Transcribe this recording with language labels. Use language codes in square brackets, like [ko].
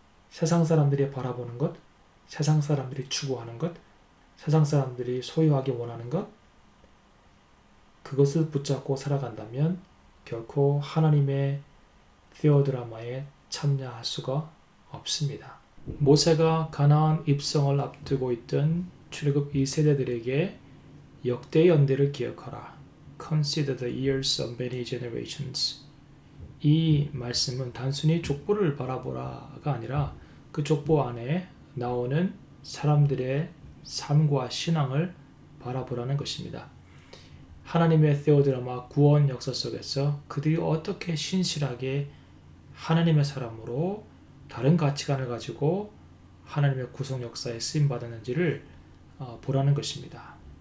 [ko] 세상 사람들이 바라보는 것, 세상 사람들이 추구하는 것, 세상 사람들이 소유하기 원하는 것, 그것을 붙잡고 살아간다면 결코 하나님의 theo드라마에 참여할 수가 없습니다. 모세가 가나안 입성을 앞두고 있던 출애굽 2세대들에게 역대 연대를 기억하라. [en] Consider the years of many generations. [ko] 이 말씀은 단순히 족보를 바라보라가 아니라 그 족보 안에 나오는 사람들의 삶과 신앙을 바라보라는 것입니다. 하나님의 theo드라마 구원 역사 속에서 그들이 어떻게 신실하게 하나님의 사람으로 다른 가치관을 가지고 하나님의 구속 역사에 쓰임받았는지를 보라는 것입니다.